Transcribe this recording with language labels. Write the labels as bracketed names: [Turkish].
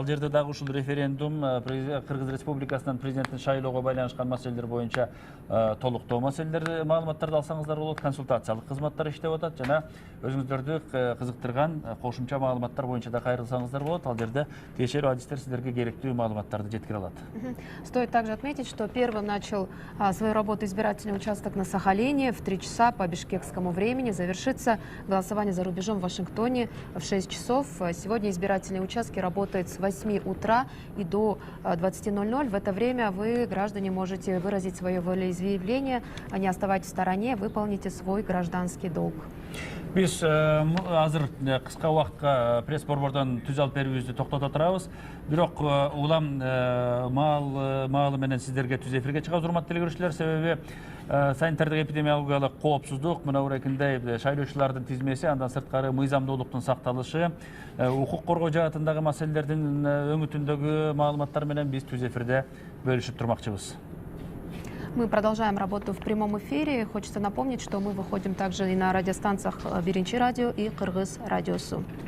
[Kyrgyz] Ал жерде дагы ушул референдум, Кыргыз Республикасынын президенттин шайлоого байланышкан маселелер боюнча толуктоо маселелер маалыматтарды алсаңыздар болот. Консультациялык кызматтар иштеп атат жана өзүңүздөрдү кызыктырган кошумча маалыматтар боюнча да кайрылсаңыздар болот. Ал жерде тиешелүү адистер сиздерге керектүү маалыматтарды жеткире алат. [Russian] Стоит также отметить, что первым начал свою работу избирательный участок на Сахалине в 3 часа по бишкекскому времени. Завершится голосование за рубежом в Вашингтоне в 6 часов. Сегодня избирательные участки работают с 8 утра и до 20:00. В это время вы, граждане, можете выразить свое волеизъявление, не оставайтесь в стороне, выполните свой гражданский долг. [Kyrgyz] Биз азыр кыска убакытка пресс борбордон түз алып берүүбүздү токтото турабыз. Бирок улам маалы менен сиздерге түз эфирге чыгабыз, урматтуу телегөрүүчүлөр, себеби санитардык эпидемиологиялык коопсуздук, мына урекиндей шайлоочулардын тизмеси, андан сырткары мыйзамдуулуктун сакталышы, укук коргоо жаатындагы маселелердин өңүтүндөгү маалыматтар менен биз түз эфирде бөлүшүп турмакчыбыз. [Russian] Мы продолжаем работу в прямом эфире. Хочется напомнить, что мы выходим также и на радиостанциях Биринчи радио и Кыргыз радиосу.